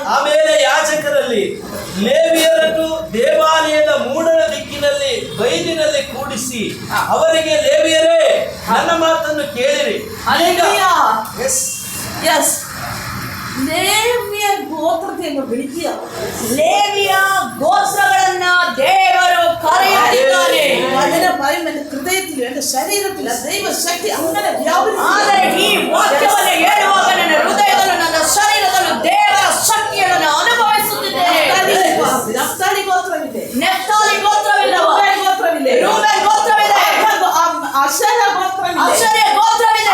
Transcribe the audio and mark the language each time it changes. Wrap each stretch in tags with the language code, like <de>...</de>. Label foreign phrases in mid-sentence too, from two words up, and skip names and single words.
<kn>ಆಮೇಲೆ ಯಾಜಕರಲ್ಲಿ ಲೇವಿಯರನ್ನು ದೇವಾಲಯದ ಮೂಡಣ ದಿಕ್ಕಿನಲ್ಲಿ ಬೈಲಿನಲ್ಲಿ ಕೂಡಿಸಿ ಅವರಿಗೆ, ಲೇವಿಯರೇ ನನ್ನ ಮಾತನ್ನು ಕೇಳಿರಿ. Yes. ಲೇವಿಯ ಗೋತ್ರತೆಯನ್ನು ಬೆಳಿತೀಯ. ಲೇವಿಯ ಗೋತ್ರಗಳನ್ನ ದೇವರು ಕರೆಯುತ್ತಿದ್ದಾನೆ.</kn> <ml>അതിനെ പറയും എന്റെ ഹൃദയത്തിലും എന്റെ ശരീരത്തിലും ദൈവശക്തി അങ്ങനെ</ml> <kn>ಆದರೆ ಈ ವಾಕ್ಯವನ್ನು ಹೇಳುವಾಗ ನನ್ನ ಹೃದಯದಲ್ಲೂ ನನ್ನ ಶರೀರದಲ್ಲೂ ದೇವರ ಶಕ್ತಿಯನ್ನು ಅನುಭವಿಸುತ್ತಿದ್ದೇನೆ. ನಫ್ತಾಲಿ ಗೋತ್ರವಿದೆ, ನೆಫ್ತಾಲಿ ಗೋತ್ರವಿದೆ, ಗೋತ್ರವಿದೆ, ರೂಬೇನ್ ಗೋತ್ರವಿದೆ, ಅಶೇರ ಗೋತ್ರವಿದೆ, ಅಶೇರ ಗೋತ್ರವಿದೆ,</kn>